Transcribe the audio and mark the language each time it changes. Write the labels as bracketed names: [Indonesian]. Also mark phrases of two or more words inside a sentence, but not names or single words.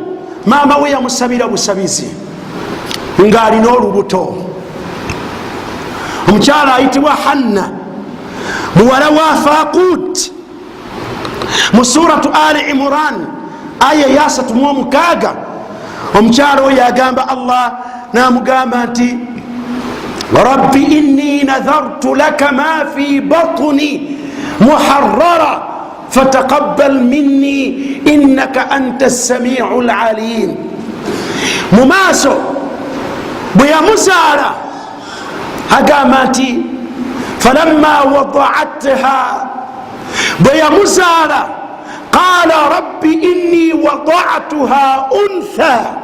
[Ganda] Maama we yamusabira busabizi ng'alina olubuto. Omukyala ayitibwa Hanna muwala wa Faqut mu suratu Ali Imran aya ya 36. Omukyala oyo agamba Allah namugamba nti [Arabic] رب إني نذرت لك ما في بطني محررا فتقبل مني إنك أنت السميع العليم. [Ganda] Mu maaso bwe yamuzaala agamba nti [Arabic] فلما وضعتها, [Ganda] bwe yamuzaala [Arabic] قال رب إني وضعتها أنثى.